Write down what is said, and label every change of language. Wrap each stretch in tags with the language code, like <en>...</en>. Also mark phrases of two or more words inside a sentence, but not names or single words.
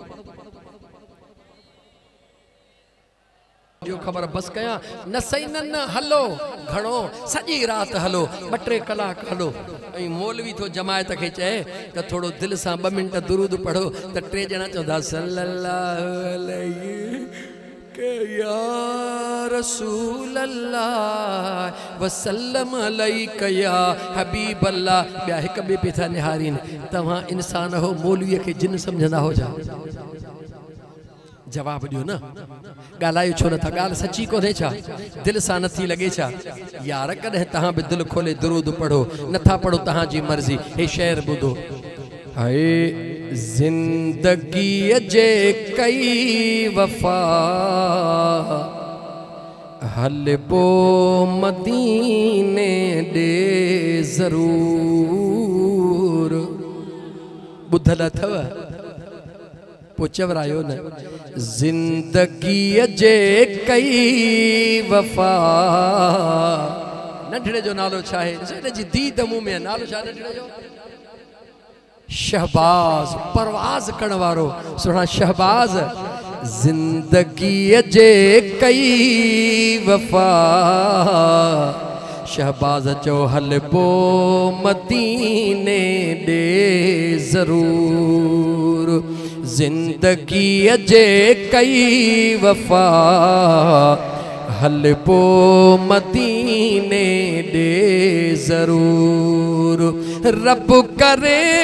<sd>जो खबर बस कया न सही न हलो घणो सॼी रात हलो 2-3 कलाक हलो ऐं मौलवी तो जमायत के चए त थोड़ो दिल सां 2 मिनट दुरूद पढ़ो त 3 ॼणा चवंदा</sd> <ar>صلى الله عليه</ar> <sd>के</sd> <ar>يا رسول الله وسلم عليك يا حبيب الله</ar> <sd>ॿिया हिक ॿिए पे था निहारीन तव्हां इंसान हो मौलवीअ खे जिन सम्झंदा हो जा जवाब दियो न गालायो छो नथा गाल सच्ची कोन्हे छा दिल सां नथी लगे छा यार कॾहिं तहां भी दिल खोले दुरूद पढ़ो नथा पढ़ो तहां जी मर्जी हे शेर ॿुधो हाय जिंदगी जे कई वफा हलबो मदीने दे जरूर ॿुधल अथव चवरायो न जिंदगी जे कई वफा नंढड़े जो नालो छा है जी दीद मुंह में नालो छा नंढड़े जो शहबाज परवाज करण वारो सुना शहबाज जिंदगी जे कई वफा शहबाज चो हलबो मदीने दे जरूर जिंदगी जे कई वफा हलबो मदीने दे जरूर रब करे</sd>